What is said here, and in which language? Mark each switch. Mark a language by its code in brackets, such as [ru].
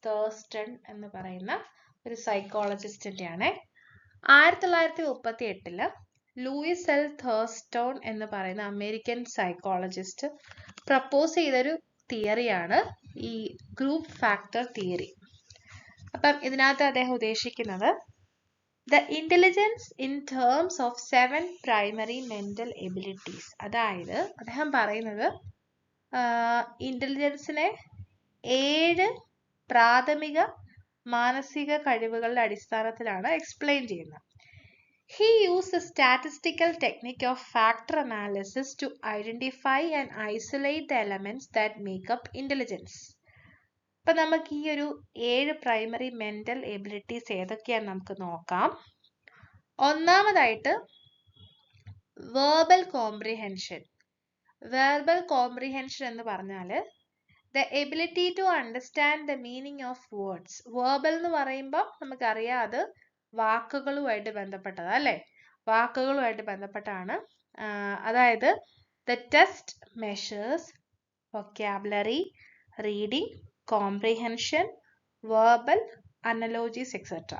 [ml] Thurstone എന്ന് പറയുന്ന ഒരു സൈക്കോളജിസ്റ്റിന്റെ ആണ്. 1938 ലൂയിസ് എൽ തേഴ്സ്റ്റോൺ എന്ന് പറയുന്ന അമേരിക്കൻ സൈക്കോളജിസ്റ്റ് പ്രപ്പോസ് ചെയ്തൊരു തിയറിയാണ് ഈ ഗ്രൂപ്പ് ഫാക്ടർ തിയറി. അപ്പം ഇതിനകത്ത് അദ്ദേഹം ഉദ്ദേശിക്കുന്നത് [en] the intelligence in terms of 7 primary mental abilities. [ml] അതായത് അദ്ദേഹം പറയുന്നത് ഇന്റലിജൻസിനെ 7 പ്രാഥമിക മാനസിക കഴിവുകളുടെ അടിസ്ഥാനത്തിലാണ് എക്സ്പ്ലെയിൻ ചെയ്യുന്നത്. [en] He used the statistical technique of factor analysis to identify and isolate the elements that make up intelligence. [ml] അപ്പൊ നമുക്ക് ഈ ഒരു 7 പ്രൈമറി മെന്റൽ എബിലിറ്റീസ് ഏതൊക്കെയാന്ന് നമുക്ക് നോക്കാം. ഒന്നാമതായിട്ട് വേർബൽ കോംപ്രിഹെൻഷൻ. വെർബൽ കോംപ്രിഹെൻഷൻ എന്ന് പറഞ്ഞാൽ [en] the ability to understand the meaning of words. [ml] Verbal എന്ന് പറയുമ്പോൾ നമുക്കറിയാം അത് വാക്കുകളുമായിട്ട് ബന്ധപ്പെട്ടതാ അല്ലേ? വാക്കുകളുമായിട്ട് ബന്ധപ്പെട്ടാണ്. അതായത് [en] the test measures vocabulary, reading, comprehension, verbal, analogies, etc.